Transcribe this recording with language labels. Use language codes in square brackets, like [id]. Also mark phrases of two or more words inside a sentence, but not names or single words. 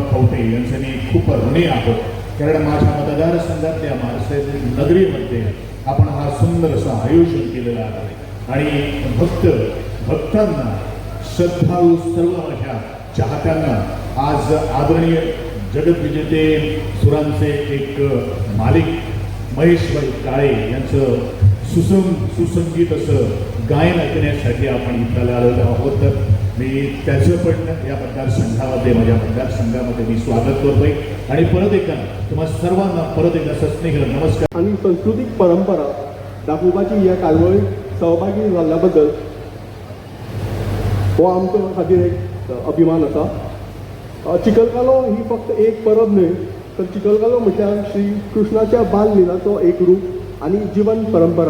[mr] खवटे यांचे मी खूप ऋणी आहोत, कारण माझ्या मतदारसंघातल्या मार्सेल नगरीमध्ये आपण हा सुंदर असं आयोजन केलेलं आहे आणि भक्तांना श्रद्धाळू सर्व माझ्या चाहत्यांना आज आदरणीय जगतविजेते सुरांचे एक मालिक महेशभाई काळे यांचं सुसंगीत असं गायन ऐकण्यासाठी आपण इथं आलेलो आहोत. मी त्याचं पण या मतदारसंघामध्ये माझ्या मतदारसंघामध्ये मी स्वागत करतोय आणि परत एकदा तुम्हाला सर्वांना परत एकदा सस्नेह नमस्कार. [kok] आणि सांस्कृतिक परंपरा दाखोवपाची ह्या कार्यावळीत सहभागी जाल्ल्या हो आमच्या खातीर एक अभिमान आसा. चिखलकालो ही फक्त एक परब न्हय, तर चिखलकालो म्हटल्यार श्री कृष्णाच्या बाल लिलाचो एक रूप आनी जिवंत परंपरा.